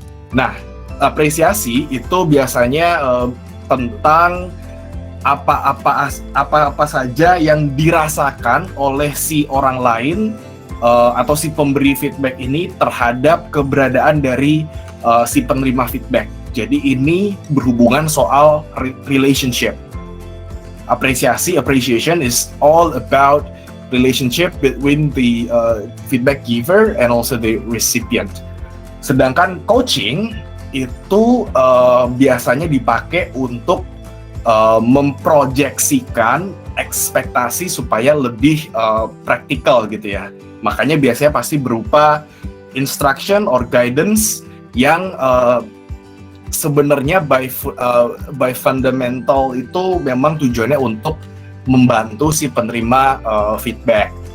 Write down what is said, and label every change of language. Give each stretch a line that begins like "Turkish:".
Indonesian: Nah, apresiasi itu biasanya tentang apa saja yang dirasakan oleh si orang lain atau si pemberi feedback ini terhadap keberadaan dari si penerima feedback. Jadi ini berhubungan soal relationship.
English: Appreciation is all about relationship between the feedback giver and also the recipient.
Indonesian: Sedangkan coaching itu biasanya dipakai untuk memproyeksikan ekspektasi supaya lebih praktikal gitu ya. Makanya biasanya pasti berupa
English: instruction or guidance
Indonesian: yang sebenarnya
English: by fundamental
Indonesian: itu memang tujuannya untuk membantu si penerima feedback.